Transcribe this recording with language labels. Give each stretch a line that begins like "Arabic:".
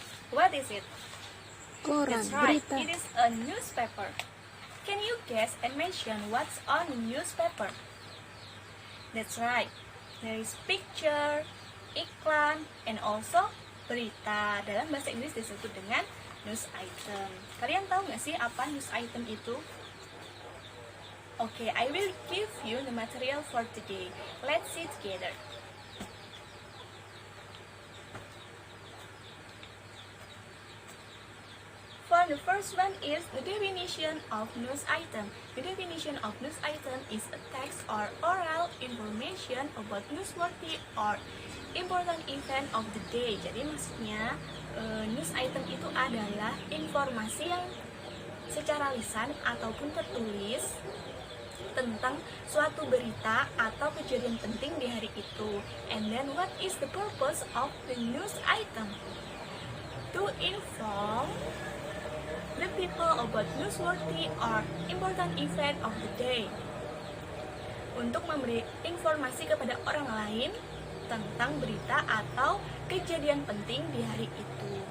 English: What is it?
Indonesian: Koran,
English: That's right,
Indonesian: berita.
English: it is a newspaper. Can you guess and mention what's on the newspaper? That's right, there is picture, iklan, and also berita.
Indonesian: Dalam bahasa Inggris disebut dengan news item. Kalian tahu nggak sih apa news item itu?
English: Okay, I will give you the material for today. Let's see together. For the first one is the definition of news item. The definition of news item is a text or oral information about newsworthy or important event of the day.
Indonesian: Jadi maksudnya news item itu adalah informasi yang secara lisan ataupun tertulis tentang suatu berita atau kejadian penting di hari itu.
English: And then what is the purpose of the news item? To inform the people about newsworthy or important event of the day.
Indonesian: Untuk memberi informasi kepada orang lain tentang berita atau kejadian penting di hari itu.